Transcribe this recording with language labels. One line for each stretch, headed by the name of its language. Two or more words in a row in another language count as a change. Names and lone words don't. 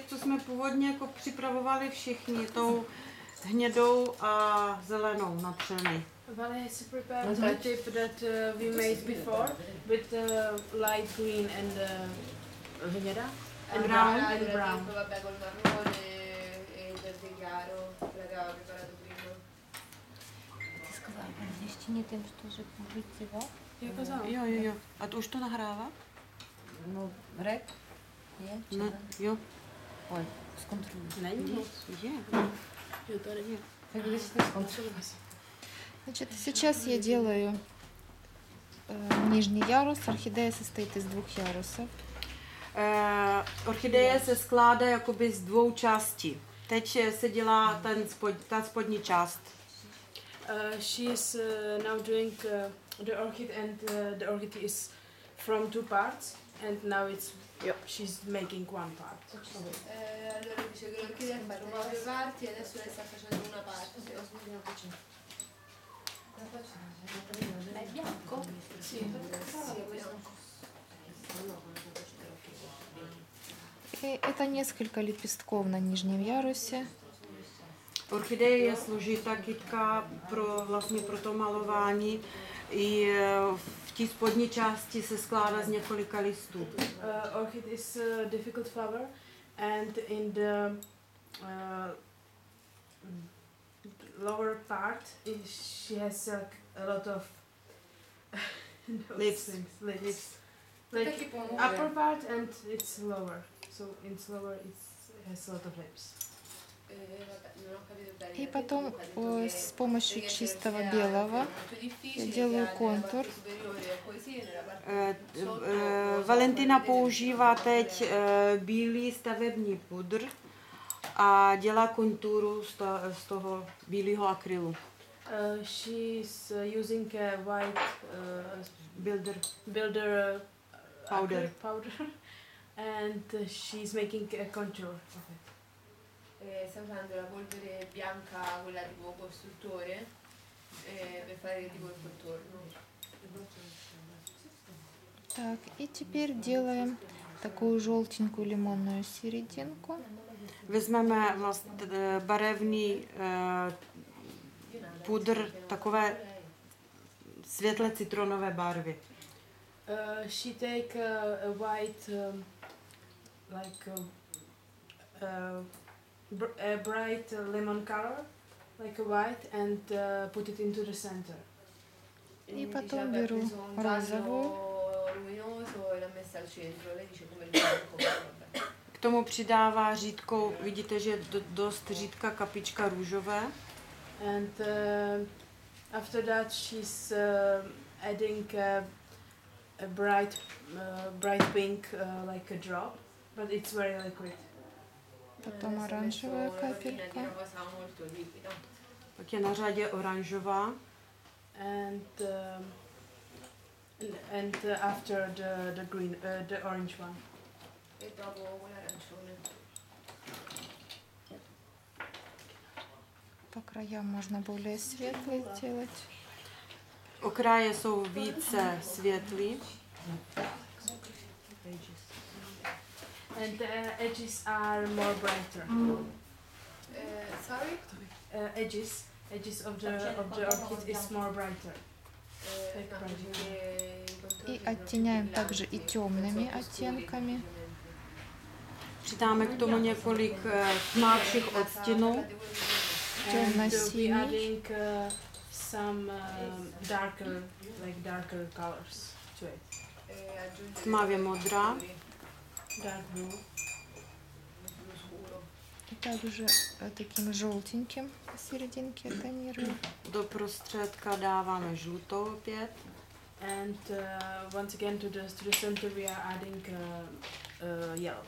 Czech: jsme původně jako připravovali všichni, tou hnědou a zelenou na třeny.
English: Vale has prepared the tip that we made before with light green and hněda and brown and brown.
Italian: Vabbè, col marrone e il verde chiaro, l'aveva preparato prima.
Russian: Ty сказала, ještě не тем, что же použít,
Ukrainian: Я казала.
Czech: Jo. A to už to nahrává? No, rek? Je? Ne, jo. Ой, zkontroluji. Není moc. Je. Jo, tady je. Tak když to zkontroluji.
Russian: Значит, сейчас я делаю нижний ярус. Орхидея состоит из 2 ярусов.
Czech: Orchideje se skládá jakoby z 2 částí. Teď se dělá ta spodní část.
English: She is now doing the orchid and the orchid is from 2 parts and now she's making 1 part.
Italian: Allora dice che l'orchidea è fatta da 2 parti e adesso lei sta facendo una parte. È bianco? Sì, questo.
Russian: И это несколько лепестков на нижнем ярусе.
Czech: Orchideje je složitá kytka pro to malování. I v té spodní části se skládá z několika listů.
English: Orchid is a difficult flower and in the lower part she has a lot of Leaves. Leaves. Like upper part and it's lower. So in lower it has a lot of leaves.
Russian: И потом с помощью чистого белого я делаю контур.
Czech: Valentina používá teď bílý stavební pudr a dělá konturu z toho bílého akrylu.
English: She's using a white builder Powder. And she's making a contour of it.
Italian: Sta usando la polvere bianca, quella tipo costruttore, per fare tipo il contorno.
Russian: Так, и теперь делаем такую желтенькую лимонную серединку.
Czech: Vezmeme vlastně barevný pudr takové světle citronové barvy.
English: She take a white a bright lemon color, like a white, and put it into the center.
Russian: И потом беру розовую.
Italian: Luminoso e l'ha messa al centro. Lei dice come il bianco.
Czech: K tomu přidává řídkou, vidíte, že je dost řídká kapička růžové.
English: And after that she's adding a bright pink, like a drop, but it's very liquid.
Russian: Потом оранжевая капелька.
Czech: Pak je na řadě oranžová.
English: And after the green, the orange one.
Italian: E dopo quell'arancione.
Russian: По краям можно более светлый сделать.
Czech: Okraje jsou více světlý.
English: And the edges are more brighter. Sorry? Edges of the orchid is more brighter.
Russian: И оттеняем также и темными оттенками.
Czech: Přidáme k tomu několik tmavších odstínů.
Russian: Темно-синий.
English: Adding some darker colors to it.
Czech: Tmavě modrá.
English: Dark blue.
Russian: И также таким желтеньким посерединке тонирую.
Czech: Do prostředka dáváme žlutou opět.
English: And once again to the center we are adding yellow.